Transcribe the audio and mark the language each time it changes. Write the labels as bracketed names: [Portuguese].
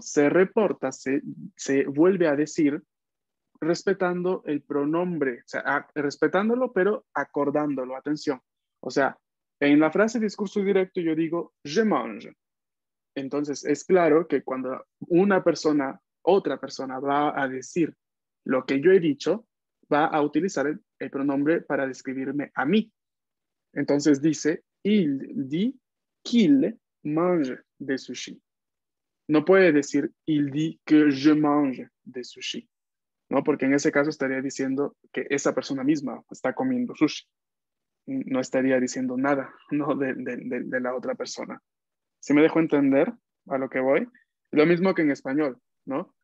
[Spanish] Se reporta, se vuelve a decir respetando el pronombre, o sea, respetándolo, pero acordándolo, atención. O sea, en la frase discurso directo yo digo, [French] je mange. [Spanish] Entonces, es claro que cuando otra persona va a decir lo que yo he dicho, va a utilizar el pronombre para describirme a mí. Entonces dice, [French] il dit qu'il mange des sushis. [Spanish] No puede decir, [French] il dit que je mange des sushis, ¿no? [Spanish] Porque en ese caso estaría diciendo que esa persona misma está comiendo sushi. No estaría diciendo nada, ¿no? de la otra persona. ¿Sí me dejo entender a lo que voy? Lo mismo que en español, ¿no?